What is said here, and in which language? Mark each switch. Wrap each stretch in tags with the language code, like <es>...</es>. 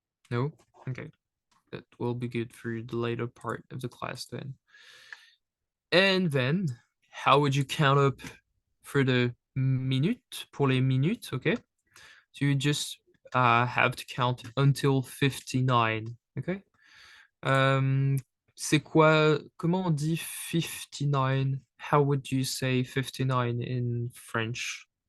<en>No? Okay. That will be good for the later part of the class then. And then, how would you count up for the minute,</en> <fr>pour les minutes,</fr> <en>okay? So you just have to count until 59, okay?</en> <fr>C'est quoi, comment on dit 59?</fr> <en>How would you say 59 in French?</en>